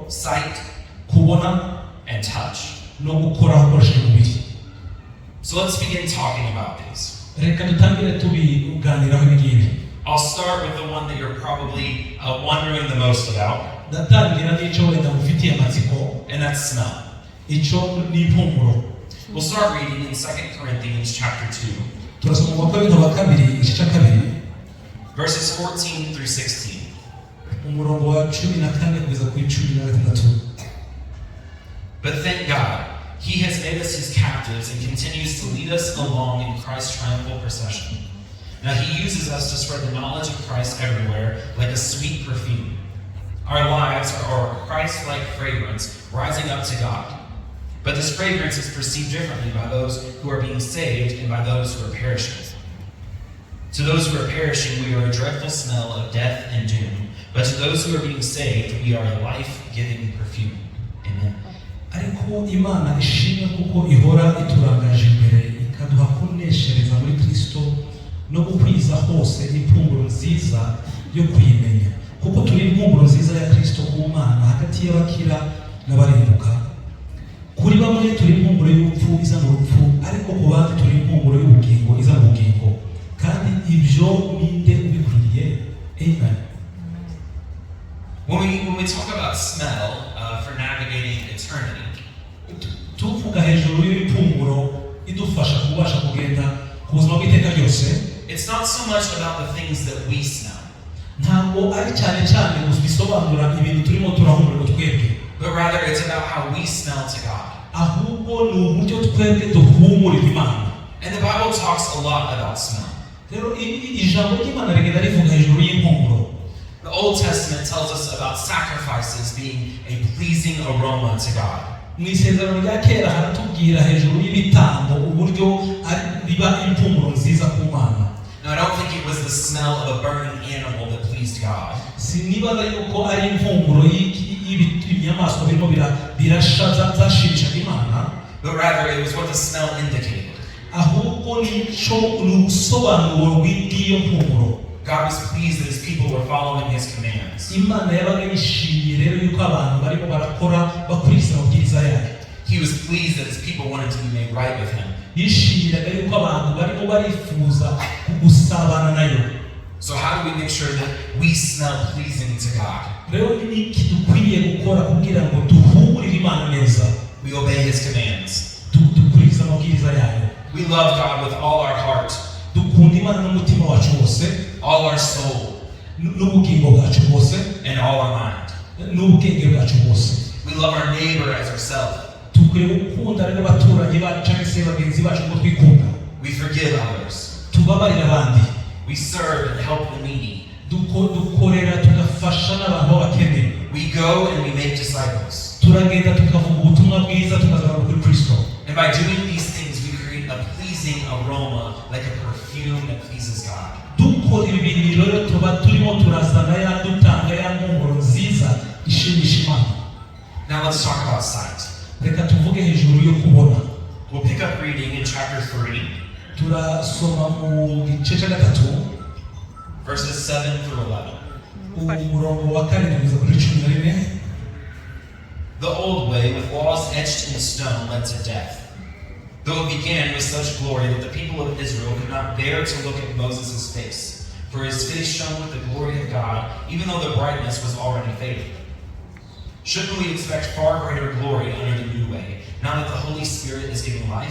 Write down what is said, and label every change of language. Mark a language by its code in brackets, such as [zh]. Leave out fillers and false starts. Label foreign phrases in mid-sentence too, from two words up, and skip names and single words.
[en] sight, [rw] kubona, [en] and touch. [rw] No gukora hakoresheje umubiri. [en] So let's begin talking about these. [rw] Reka dutangire tubiganiraho ibingibi. [en] I'll start with the one that you're probably wondering the most about. [rw] Ndatangira n'icyo wenda mufitiye amatsiko, [en] and that's smell. [rw] Icyo ni impumuro. [en] We'll start reading in 2 Corinthians chapter 2. [rw] Turasoma mu Bakorinto ba kabiri igice cya kabiri. [en] Verses 14 through 16. [rw] Umurongo wa 14 kugeza ku 16. [en] But thank God, He has made us his captives and continues to lead us along in Christ's triumphal procession. Now he uses us to spread the knowledge of Christ everywhere like a sweet perfume. Our lives are a Christ-like fragrance rising up to God. But this fragrance is perceived differently by those who are being saved and by those who are perishing. To those who are perishing, we are a dreadful smell of death and doom. But to those who are being saved, we are a life-giving perfume. Amen. [rw] ariko Imana ishimwe kuko ihora iturangaje imbere ikaduha kuneshereza muri Kristo no gukwiza hose impumuro nziza yo kuyimenya kuko turi impumuro nziza ya Kristo ku Mana hagati y'abakira n'abarimbuka. Kuri bamwe turi impumuro y'urupfu iza mu rupfu, ariko ku bandi turi impumuro y'ubugingo iza mu bugingo, kandi ibyo ninde ubikwiriye? Amen. [en] When we talk about smell for navigating eternity, [rw] tuvuga hejuru y'impumuro idufasha kubasha kugenda ku buzima bw'iteka ryose, [en] it's not so much about the things that we smell, [rw] ntabwo ari cyane cyane bisobanura ibintu turimo turahumura twebwe, [en] but rather it's about how we smell to God. [rw] ahubwo ni uburyo twebwe duhumurira Imana. [en] And the Bible talks a lot about smell. [rw] Rero ijambo ry'Imana rigenda rivuga hejuru y'impumuro. [en] The Old Testament tells us about sacrifices being a pleasing aroma to God. [rw] Mu isezerano rya kera haratubwira hejuru y'ibitambo uburyo biba impumuro nziza ku Mana. [en] Now I don't think it was the smell of a burning animal that pleased God. [rw] Sinibaza yuko ari impumuro y'inyamaswa birimo birasha zashimishaga Imana, [en] but rather it was what the smell indicated. [rw] Ahubwo ni ubusobanuro bw'iyo mpumuro. [en] God was pleased that his people were following his commands. [rw] Imana yabaga yishimiye rero yuko abantu barimo barakora bakurikiza amabwiriza yayo. [en] He was pleased that his people wanted to be made right with him. [rw] Yishimiraga yuko abantu barimo barifuza gusabana nayo. [en] So how do we make sure that we smell pleasing to God? [rw] Rero ni iki dukwiriye gukora kugira ngo duhumurire Imana neza? [en] We obey his commands. [rw] Dukurikiza amabwiriza yayo. [en] We love God with all our heart, [rw] Dukunda Imana n'umutima wacu wose, [en] all our soul, [rw] n'ubugingo bwacu bwose, [en] and all our mind. [rw] n'ubwenge bwacu bwose. [en] We love our neighbor as ourselves. [rw] Dukwiriye gukunda rero abaturanyi bacu cyangwa se bagenzi bacu ngo twikunda. [en] We forgive others. [rw] Tubabarira abandi. [en] We serve and help the needy. [rw] Dukorera tugafasha n'abantu b'abakene. [en] We go and we make disciples. [rw] Turagenda tukavuga ubutumwa bwiza tukazana kuri Kristo. [en] And by doing these things, we create a pleasing aroma, like a perfume that pleases God. [rw] Dukora ibi bintu rero tuba turimo turazana ya dutanga ya mpumuro nziza ishimisha Imana. [en] Now let's talk about sight. [rw] Reka tuvuge hejuru yo kubona. [en] We'll pick up reading in chapter 3. [rw] Turasoma mu gice cya 3 [en] verses 7 through 11. [rw] umurongo wa 4 kugeza kuri 11. [en] The old way, with laws etched in stone, led to death. Though it began with such glory that the people of Israel could not bear to look at Moses' face, for his face shone with the glory of God, even though the brightness was already fading. Shouldn't we expect far greater glory under the new way, now that the Holy Spirit is giving life?